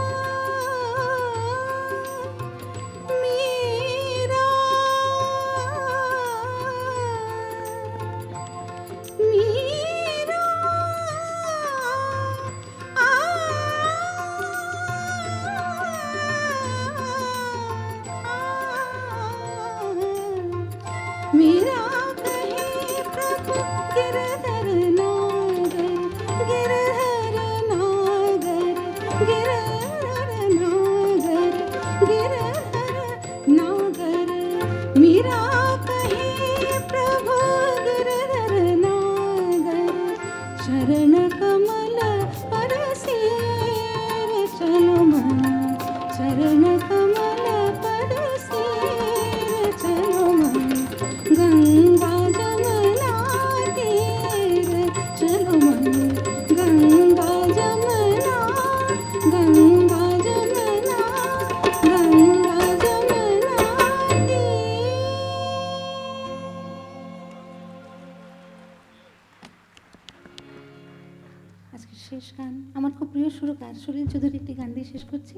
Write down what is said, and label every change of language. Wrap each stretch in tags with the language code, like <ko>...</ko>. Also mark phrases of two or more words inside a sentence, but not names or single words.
<hi>मीरा, मीरा मीरा कहे प्रभु गिरधर नागर, गिरधर नागर, गिरधर नागर, गिरधर नागर, मीरा कहे प्रभु गिरधर नागर, शरण कमल परसीर चलो मन, शरण कमल परसीर चलो मन, गंगा जमुना तीर चलो मन, गंगा जमुना, गंगा जमुना, गंगा जमुना तीर।</hi> <bn>আজকে শেষ গান আমার খুব প্রিয় সুরকার সলিল চৌধুরী একটি গান দিয়ে শেষ করছি।</bn>